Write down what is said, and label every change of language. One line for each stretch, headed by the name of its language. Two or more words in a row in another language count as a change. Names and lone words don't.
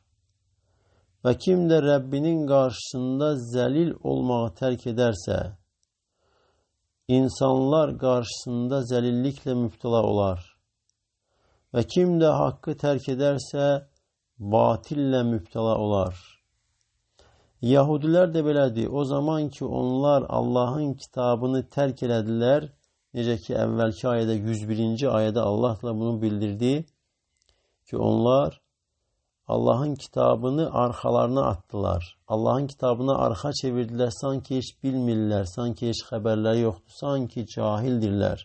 Turkish: Ve kim de Rabbinin karşısında zelil olmağı terk ederse, insanlar karşısında zelillikle müptela olar. Ve kim de hakkı terk ederse, batille müptela olar.
Azerbaijani: Yahudiler de belədir. O zaman ki onlar Allah'ın kitabını terk elədilər, necə ki əvvəlki ayədə 101. ayədə Allah da bunu bildirdi ki onlar Allah'ın kitabını arxalarına attılar. Allah'ın kitabına arxa çevirdiler, sanki hiç bilmirlər, sanki hiç xəbərləri yoxdur, sanki cahildirlər.